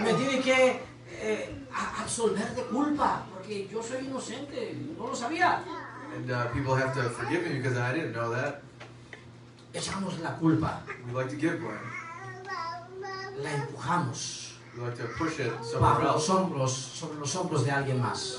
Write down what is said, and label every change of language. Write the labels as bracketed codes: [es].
[es] Me tienen que absolver de culpa, porque yo soy inocente, no lo sabía. [en] And people have to forgive me because I didn't know that. [es] Echamos la culpa, [en] We like to give blame. [es] la empujamos [en] We like to push it somewhere else, [es] sobre los hombros de alguien más.